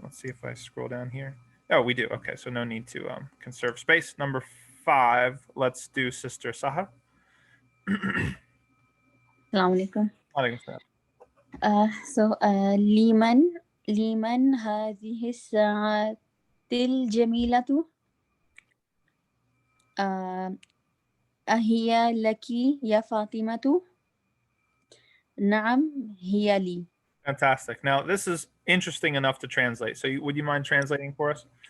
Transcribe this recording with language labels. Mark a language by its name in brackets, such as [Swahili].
[English] Let's see if I scroll down here. Oh, we do. Okay, so no need to conserve space. Number 5, let's do Sister Sahar. [Arabic] Assalamu alaikum. [English] So, [Arabic] liman هذه الساعة الجميلة أهي لك يا فاطمة نعم هي لي. [English] Fantastic. Now, this is interesting enough to translate. So, would you mind translating for us?